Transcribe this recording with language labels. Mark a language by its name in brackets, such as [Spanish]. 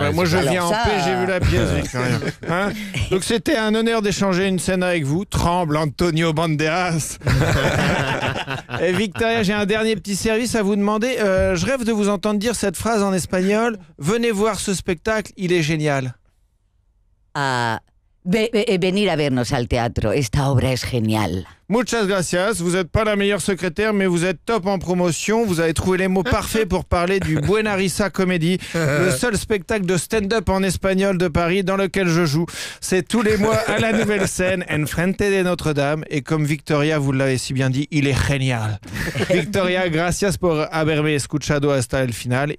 [French] Moi, je viens en paix, j'ai vu la pièce, Victoria. Hein? Donc, c'était un honneur d'échanger une scène avec vous. Tremble, Antonio Banderas. Et Victoria, j'ai un dernier petit service à vous demander. Je rêve de vous entendre dire cette phrase en espagnol. Venez voir ce spectacle, il est génial. [Spanish] Venir a vernos al teatro, esta obra es genial. Muchas gracias. [French] Vous n'êtes pas la meilleure secrétaire, mais vous êtes top en promotion. Vous avez trouvé les mots parfaits pour parler du Buena Risa Comedy, le seul spectacle de stand-up en espagnol de Paris dans lequel je joue. C'est tous les mois à la Nouvelle Scène, [Spanish] en frente de [French] Notre-Dame. Et comme Victoria, vous l'avez si bien dit, il est génial. [Spanish] Victoria, gracias por haberme escuchado hasta el final.